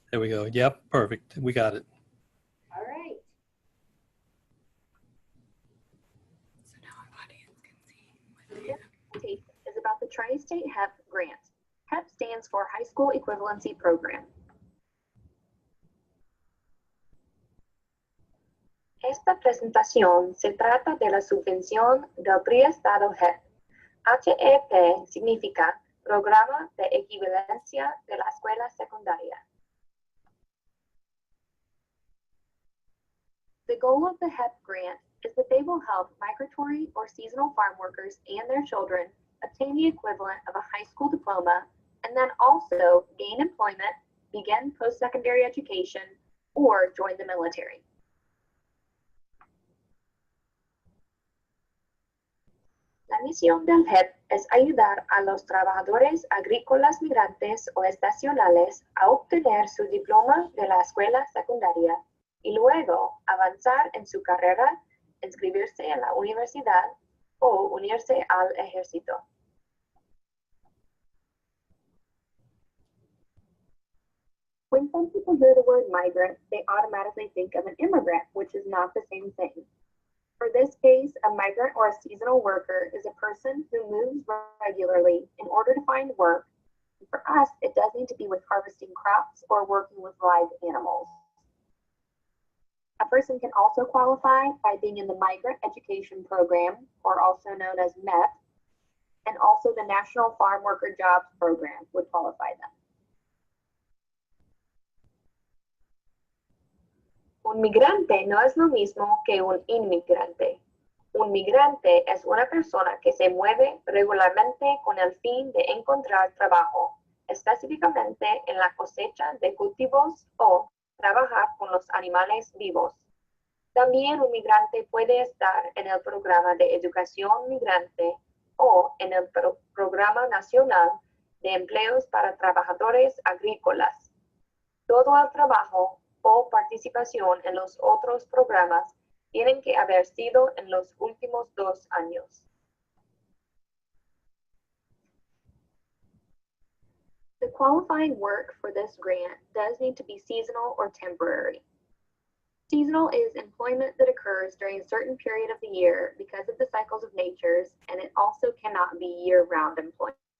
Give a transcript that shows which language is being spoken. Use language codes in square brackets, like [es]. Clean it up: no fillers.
[en] There we go. Yep, perfect. We got it. All right. So now our audience can see. This is about the Tri-State HEP grant. HEP stands for High School Equivalency Program. [es] Esta presentación se trata de la subvención del Estado HEP. HEP significa Programa de Equivalencia de la Escuela Secundaria. [en] The goal of the HEP grant is that they will help migratory or seasonal farm workers and their children obtain the equivalent of a high school diploma and then also gain employment, begin post-secondary education, or join the military. [es] La misión del HEP es ayudar a los trabajadores agrícolas migrantes o estacionales a obtener su diploma de la escuela secundaria y luego avanzar en su carrera, inscribirse en la universidad o unirse al ejército. [en] When some people hear the word migrant, they automatically think of an immigrant, which is not the same thing. For this case, a migrant or a seasonal worker is a person who moves regularly in order to find work. For us, it does need to be with harvesting crops or working with live animals. A person can also qualify by being in the Migrant Education Program, or also known as MEP, and also the National Farm Worker Jobs Program would qualify them. [es] Un migrante no es lo mismo que un inmigrante. Un migrante es una persona que se mueve regularmente con el fin de encontrar trabajo, específicamente en la cosecha de cultivos o trabajar con los animales vivos. También un migrante puede estar en el programa de educación migrante o en el programa nacional de empleos para trabajadores agrícolas. Todo el trabajo o participación en los otros programas tienen que haber sido en los últimos 2 años. [en] The qualifying work for this grant does need to be seasonal or temporary. Seasonal is employment that occurs during a certain period of the year because of the cycles of nature, and it also cannot be year-round employment.